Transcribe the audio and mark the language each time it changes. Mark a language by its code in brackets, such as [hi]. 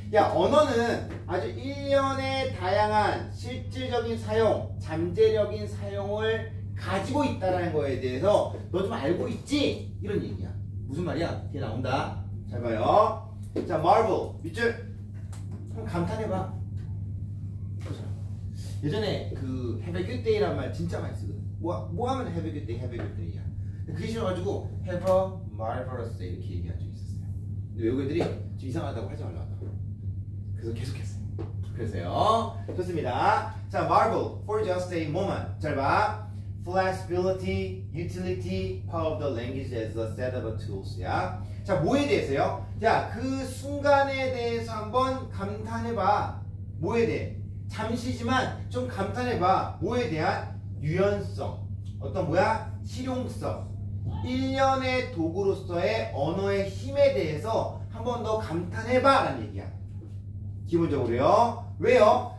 [ko] 야, 언어는 아주 일련의 다양한 실질적인 사용, 잠재력인 사용을 가지고 있다는 거에 대해서 너 좀 알고 있지? 이런 얘기야. 무슨 말이야? 뒤에 나온다. 잘 봐요. 자, marvel 밑줄 한번 감탄해봐. 예전에 그 [en] have a good day [ko] 란 말 진짜 많이 쓰거든. 뭐 하면 [en] have a good day, have a good day야. [ko] 그게 싫어가지고 [en] have a marvelous day [ko] 이렇게 얘기한 적이 있었어요. 근데 외국애들이 좀 이상하다고 하지 말라고 하더라고. 그래서 계속했어요. 그래서요. 좋습니다. [en] 자, marvel for just a moment. [ko] 잘 봐. [en] Flexibility, utility, power of the language as a set of tools [ko] 야. 자, 뭐에 대해서요? 자, 그 순간에 대해서 한번 감탄해봐. 뭐에 대해? 잠시지만 좀 감탄해봐. 뭐에 대한? 유연성. 어떤 뭐야? 실용성. 일련의 도구로서의 언어의 힘에 대해서 한 번 더 감탄해봐 라는 얘기야. 기본적으로요. 왜요?